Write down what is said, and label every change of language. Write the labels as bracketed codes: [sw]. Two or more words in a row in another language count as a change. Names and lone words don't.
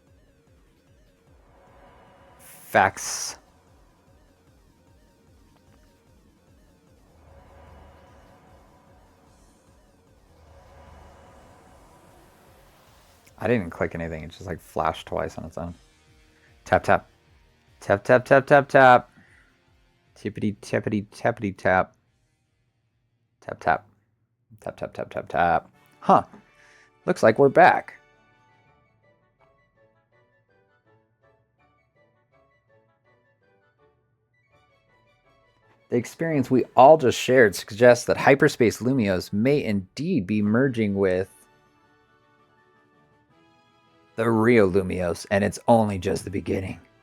[en] Facts. I didn't click anything. It just like flashed twice on its own. Tap, tap. Tap, tap, tap, tap, tap. Tippity, tappity, tappity, tap. Tap, tap. Tap, tap, tap, tap, tap. Huh. Looks like we're back. The experience we all just shared suggests that hyperspace Lumios may indeed be merging with the real Lumios, and it's only just the beginning.